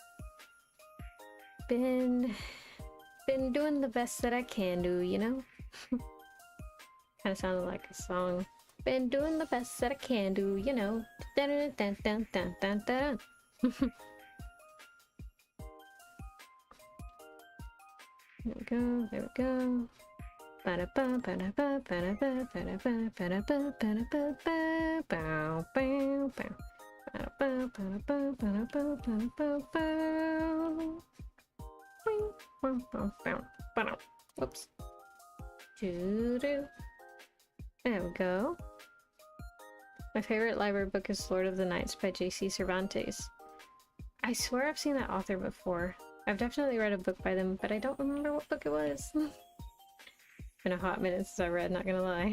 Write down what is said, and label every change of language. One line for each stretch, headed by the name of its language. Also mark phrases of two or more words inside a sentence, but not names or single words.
English: Been doing the best that I can do, you know? Kind of sounded like a song. Been doing the best that I can do, you know? Dun, dun, dun, dun, dun, dun, dun. There we go, there we go. Ba-da-ba, ba-da-ba, ba-da-ba, ba-da-ba, ba-da-ba, ba-da-ba, ba, bow, bow, bow. Ba-da-ba, ba-da-ba, ba-da-ba, ba-da-ba, bow. Boing, bow, bow, bow, ba-dow. Whoops. Doo-doo. There we go. My favorite library book is Lord of the Knights by J.C. Cervantes. I swear I've seen that author before. I've definitely read a book by them, but I don't remember what book it was. Been a hot minute since I read, not gonna lie.